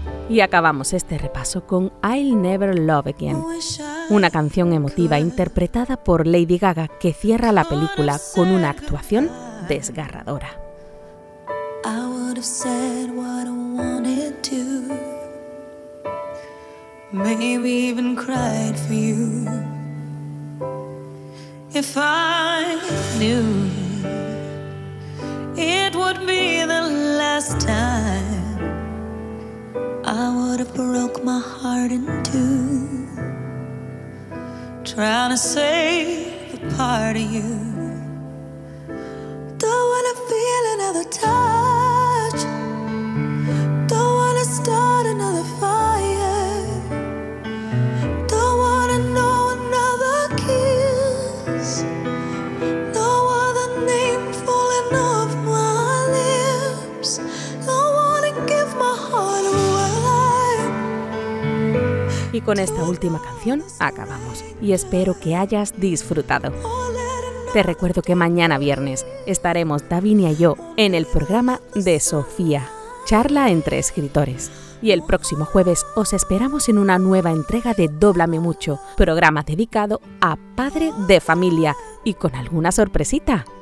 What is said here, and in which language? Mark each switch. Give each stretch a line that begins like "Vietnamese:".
Spanish: Y acabamos este repaso con I'll Never Love Again, una canción emotiva interpretada por Lady Gaga que cierra la película con una actuación desgarradora.
English: I would have said what I wanted to, maybe even cried for you, if I knew it would be the last time. I would have broke my heart in two, trying to save a part of you. Don't wanna feel another touch, don't wanna start another fire, don't wanna know another kiss, no other name falling off my lips. Don't wanna give my heart away.
Spanish: Y con esta última canción acabamos y espero que hayas disfrutado. Te recuerdo que mañana viernes estaremos Davinia y yo en el programa de Sofía, charla entre escritores. Y el próximo jueves os esperamos en una nueva entrega de Dóblame Mucho, programa dedicado a padre de familia y con alguna sorpresita.